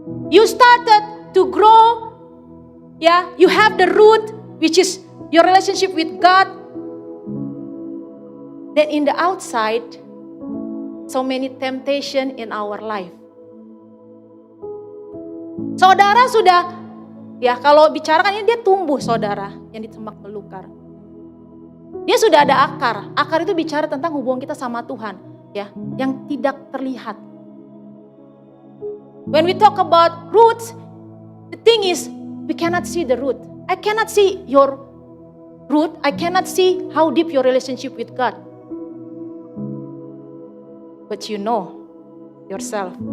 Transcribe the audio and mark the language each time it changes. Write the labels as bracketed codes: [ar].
[en] You started to grow, you have the root, which is your relationship with God. Then in the outside, so many temptation in our life. [id] Saudara sudah, kalau bicara kan dia tumbuh, saudara, yang di semak belukar. Dia sudah ada akar. Akar itu bicara tentang hubungan kita sama Tuhan, yang tidak terlihat. [en] When we talk about roots, the thing is, we cannot see the root. I cannot see your root. I cannot see how deep your relationship with God. But you know yourself.